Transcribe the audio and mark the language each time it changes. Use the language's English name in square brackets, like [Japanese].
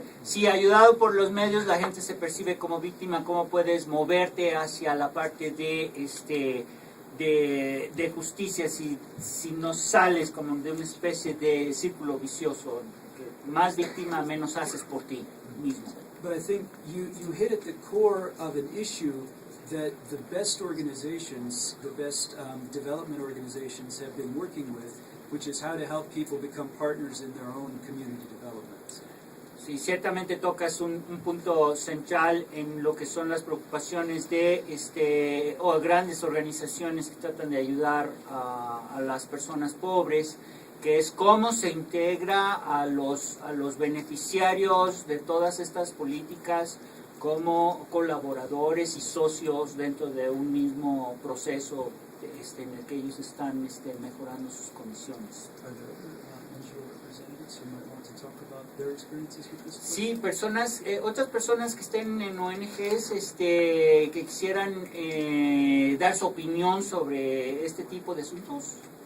[Spanish] Sí, ayudado por los medios, la gente se percibe como víctima. ¿Cómo puedes moverte hacia la parte de justicia si no sales como de una especie de círculo vicioso? Que más víctima, menos haces por ti mismo. [English] But I think you hit at the core of an issue that the best organizations, the best development organizations have been working with, which is how to help people become partners in their own community development. [Spanish] Sí, ciertamente tocas un punto central en lo que son las preocupaciones de grandes organizaciones que tratan de ayudar a las personas pobres, que es cómo se integra a los beneficiarios de todas estas políticas como colaboradores y socios dentro de un mismo proceso en el que ellos están mejorando sus condiciones. [English] Are there NGO representatives who might want to talk about their experiences with this? [Spanish] Sí, otras personas que estén en ONGs que quisieran dar su opinión sobre este tipo de asuntos.